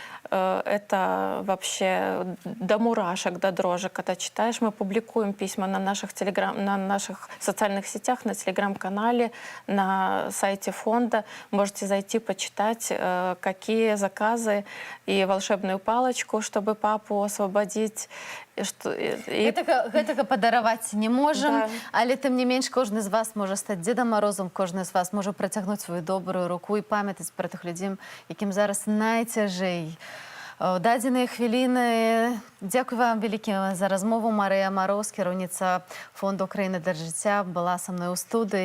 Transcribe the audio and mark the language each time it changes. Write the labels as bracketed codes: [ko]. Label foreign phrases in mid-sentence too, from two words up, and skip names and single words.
[ru] Это вообще до мурашек, до дрожек. Когда читаешь, мы публикуем письма на наших социальных сетях, на телеграм-канале, на сайте фонда. Можете зайти почитать, какие заказы, и волшебную палочку, чтобы папу освободить. [be] Гэтага падараваць не можам, [ru] Да. [be] але тым не менш кожны з вас можа стаць Дзедам Морозом, кожны з вас можа працягнуць сваю добрую руку і памятаць пра тых людзей, якім зараз найцяжэй. Дадзеныя хвіліны. Дзякуй вам вялікі за размову. Марыя Мароз, кіраўніца фонду «Украіна для жыцця», была са мной у студыі.